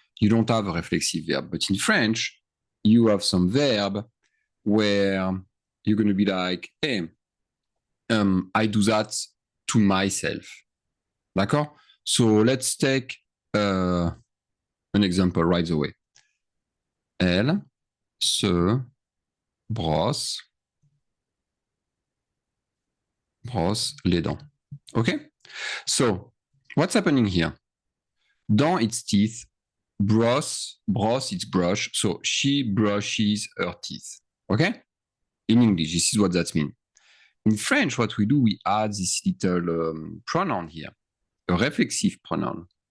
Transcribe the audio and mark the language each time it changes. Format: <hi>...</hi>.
<en>You don't have a reflexive verb, but in French, you have some verb where you're going to be like, hey, I do that to myself, d'accord? So let's take an example right away.</en> <fr>Elle se brosse les dents.</fr> <en>Okay? So, what's happening here? Dans its teeth, brosse, it's brush. So, she brushes her teeth. Okay? In English, this is what that means. In French, what we do, we add this little pronoun here, a reflexive pronoun.</en>